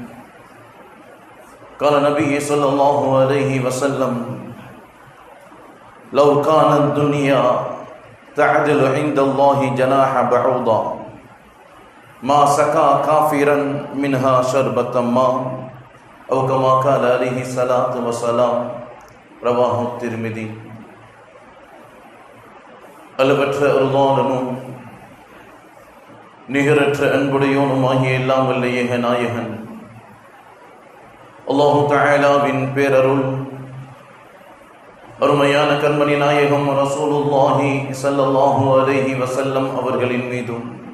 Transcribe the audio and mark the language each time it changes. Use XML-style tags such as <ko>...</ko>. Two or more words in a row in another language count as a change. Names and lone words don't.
<ar>قال النبي صلى الله عليه وسلم: لو كانت الدنيا تعدل عند الله جناح بعوضة ما سقى كافرا منها شربة ماء، أو كما قال عليه الصلاة والسلام. رواه الترمذي.</ar> <ta>அளவற்ற அருளாளனும் நிகரற்ற அன்புடையோனுமாகிய எல்லாம் வல்ல ஏக நாயகன்</ta> <ar>الله تعالى</ar> <ta>பேரருள், அருமையான கண்மணி நாயகம்</ta> <ar>رسول الله صلى الله عليه وسلم</ar> <ta>அவர்களின் மீதும்,</ta>